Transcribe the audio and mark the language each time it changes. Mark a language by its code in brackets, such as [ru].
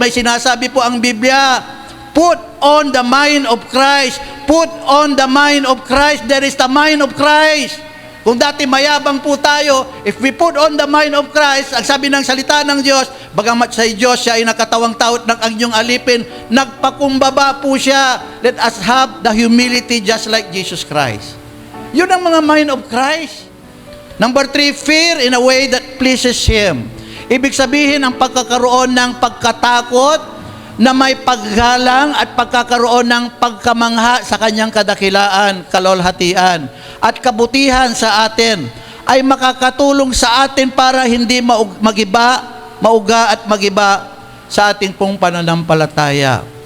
[tl] May sinasabi po ang Biblia, [en] put on the mind of Christ. Put on the mind of Christ. There is the mind of Christ. [tl] Kung dati mayabang po tayo, [en] if we put on the mind of Christ, [tl] ang sabi ng salita ng Diyos, bagamat sa Diyos siya ay nakatawang tao at ang inyong alipin, nagpakumbaba po siya. [en] Let us have the humility just like Jesus Christ. [tl] Yun ang mga [en] mind of Christ. Number 3, fear in a way that pleases Him. [tl] Ibig sabihin ang pagkakaroon ng pagkatakot na may paggalang at pagkakaroon ng pagkamangha sa kanyang kadakilaan, kalwalhatian at kabutihan sa atin ay makakatulong sa atin para hindi mauga at magiba sa ating pong pananampalataya.